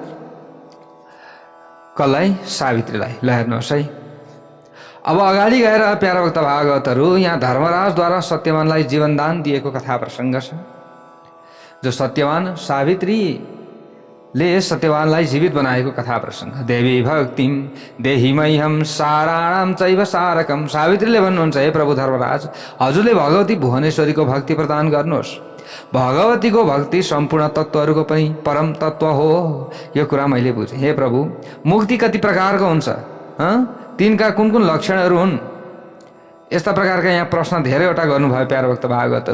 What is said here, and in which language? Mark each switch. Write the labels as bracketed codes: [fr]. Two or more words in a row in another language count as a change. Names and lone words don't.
[ne] कसलाई? सावित्रीलाई। ल हेर्नुहोस् है, अब अगाडि गएर प्यारा भक्त भागवतहरू, यहाँ धर्मराजद्वारा सत्यवानलाई जीवनदान दिएको कथा प्रसङ्ग छ। जो सत्यवान सावित्रीले सत्यवानलाई जीवित बनाएको कथा प्रसङ्ग। [sa] देवी भक्तिम देहि मह्यम साराणाम चैव सारकम। [ne] सावित्रीले भन्नुहुन्छ, हे प्रभु धर्मराज, हजुरले भगवती भुवनेश्वरीको भक्ति प्रदान गर्नुहोस्। भगवतीको भक्ति सम्पूर्ण तत्त्वहरूको पनि परम तत्त्व हो, यो कुरा मैले बुझेँ। हे प्रभु, मुक्ति कति प्रकारको हुन्छ, तिनका कुन कुन लक्षणहरू हुन्? यस्ता प्रकारका यहाँ प्रश्न धेरैवटा गर्नुभयो प्यारा भक्त भागवतहरू।